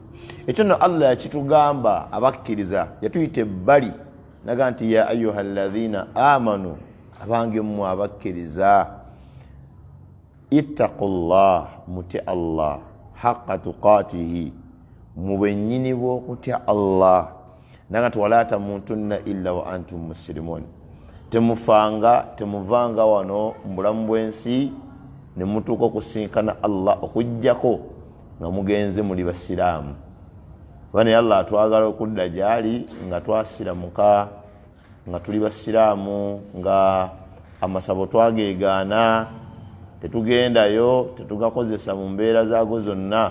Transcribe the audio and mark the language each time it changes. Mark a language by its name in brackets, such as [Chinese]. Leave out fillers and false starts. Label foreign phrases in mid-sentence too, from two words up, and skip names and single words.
[Ganda] Ekyo nno Allah yakitugamba abakkiriza, yatuyita ebbali naga nti [Arabic] يا أيها الذين آمنوا, [Ganda] abange mmwe abakkiriza, ittaqullah, mutya Allah, [Arabic] حق تقاته, [Ganda] mube nnyini bw'okutya Allah, naga nti [Arabic] ولا تموتن إلا وأنتم مسلمون, [Ganda] temuvanga wano mu bulamu bw'ensi ne mutuuka okusinkana Allah okuggyako nga mugenze muli basiraamu. Bane Allah twagala okudda gyali nga twasiramuka, nga tuli basiraamu, nga amasabo twageegaana, tetugendayo, tetugakozesa mu mbeera zaago zonna.